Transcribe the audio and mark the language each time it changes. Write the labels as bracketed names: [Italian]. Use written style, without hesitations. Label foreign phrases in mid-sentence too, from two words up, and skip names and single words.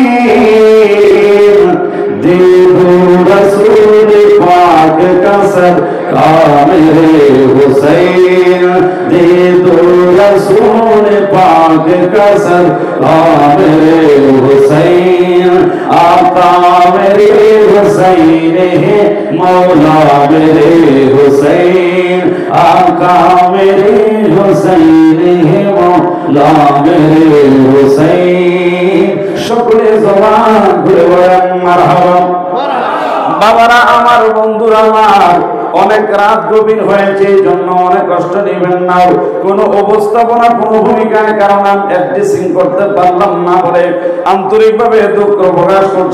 [Hindi] दे दो रसूल पाक का सदका मेरे हुसैन, दे दो रसूल पाक का सदका मेरे हुसैन, आका मेरे हुसैन है मौला मेरे हुसैन, आका मेरे हुसैन है मौला मेरे हुसैन। [Bangla] সকলে জবান খুলে বলেন মারহাবা। বাবারা আমার, বন্ধুরা আমার, অনেক রাত গভীর হয়েছে, এই জন্য অনেক কষ্ট নেবেন না। কোনো উপস্থাপনা, কোনো ভূমিকায় কারণ অ্যাডজাস্টিং করতে পারলাম না বলে আন্তরিকভাবে দুঃখ প্রকাশ করছি।